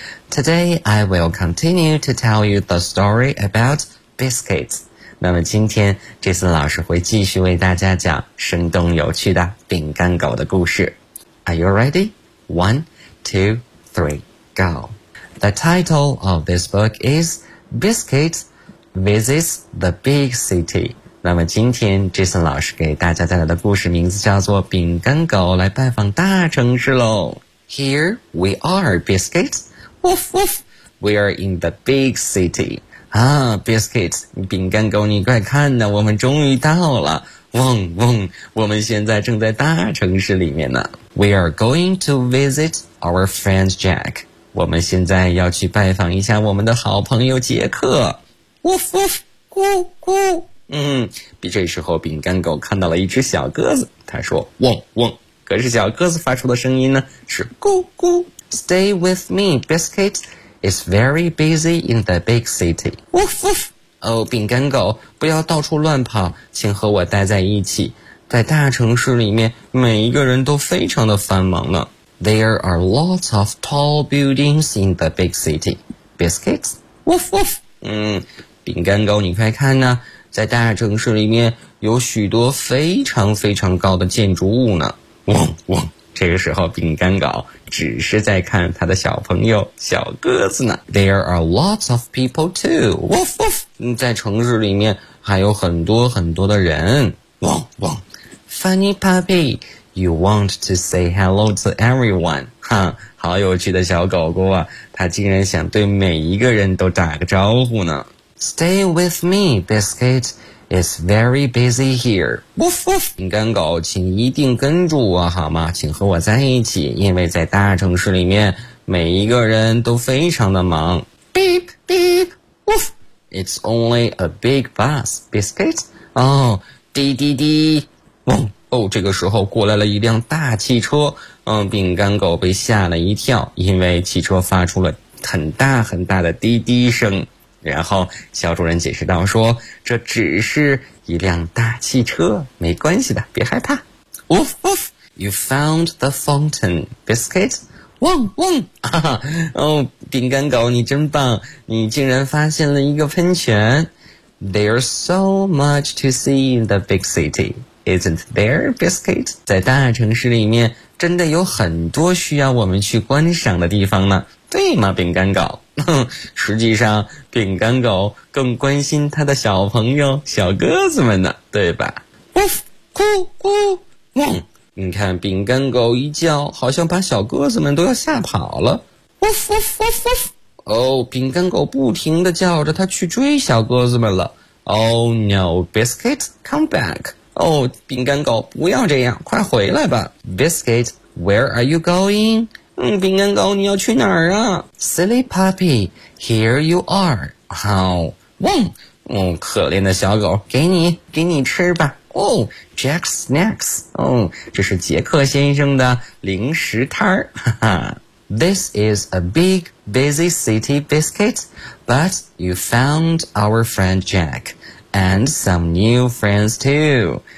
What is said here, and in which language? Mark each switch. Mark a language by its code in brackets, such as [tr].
[en] Today I will continue to tell you the story about biscuits. [zh] 那么今天 Jason 老师会继续为大家讲生动有趣的饼干狗的故事。 [en] Are you ready? 1, 2, 3, go. The title of this book is Biscuits Visits the Big City. [zh] 那么今天 Jason 老师给大家带来的故事名字叫做饼干狗来拜访大城市咯。 [en] Here we are, Biscuits. Woof woof, we are in the big city. [zh] Ah, Biscuits, 饼干狗你快看呢，我们终于到了。嗡嗡，我们现在正在大城市里面呢。 [en] We are going to visit our friend Jack. [zh] 我们现在要去拜访一下我们的好朋友杰克。 Woof woof, 咕咕。嗯，这时候饼干狗看到了一只小鸽子，他说嗡嗡，可是小鸽子发出的声音呢是咕咕。 [en] Stay with me, Biscuit. It's very busy in the big city. Woof woof. [zh] Oh, 饼干狗不要到处乱跑，请和我待在一起，在大城市里面每一个人都非常的繁忙呢。 [en] There are lots of tall buildings in the big city, Biscuit. Woof woof. [zh] 饼干狗你快看呢，在大城市里面有许多非常非常高的建筑物呢。嗡嗡，这个时候饼干狗只是在看他的小朋友小鸽子呢。 [en] There are lots of people too. Woof woof. [zh] 在城市里面还有很多很多的人。嗡嗡。 [en] Funny puppy, you want to say hello to everyone. [zh] 哈，好有趣的小狗狗啊，他竟然想对每一个人都打个招呼呢。 [en] Stay with me, Biscuit. It's very busy here. Woof woof. [zh] 饼干狗，请一定跟住我好吗？请和我在一起，因为在大城市里面，每一个人都非常的忙。 [en] Beep beep. Woof. It's only a big bus, Biscuit. Oh, 滴滴滴。嗡。 [zh] 哦，这个时候过来了一辆大汽车。饼干狗被吓了一跳，因为汽车发出了很大很大的滴滴声。然后小主人解释道说，这只是一辆大汽车，没关系的，别害怕。 [en] Woof woof, you found the fountain, Biscuit. [zh] 嗡嗡、饼干狗你真棒，你竟然发现了一个喷泉。 [en] There's so much to see in the big city, isn't there, Biscuit? [zh] 在大城市里面真的有很多需要我们去观赏的地方呢，对吗，饼干狗？实际上饼干狗更关心他的小朋友小鸽子们呢，对吧？ Woof, 咕咕嗡。你看饼干狗一叫好像把小鸽子们都要吓跑了。 Woof, woof, woof, woof. 饼干狗不停地叫着他去追小鸽子们了。 [en] Oh no, Biscuit, come back. [zh] 饼干狗不要这样，快回来吧。 [en] Biscuit, where are you going? [zh] 饼干狗你要去哪儿啊？ [en] Silly puppy, here you are. 好，嗡， [zh] 哦，可怜的小狗，给你吃吧。 [en] 哦 ，Jack snacks。 [zh] 哦，这是杰克先生的零食摊儿。 [en] This is a big, busy city biscuit, but you found our friend Jack and some new friends too.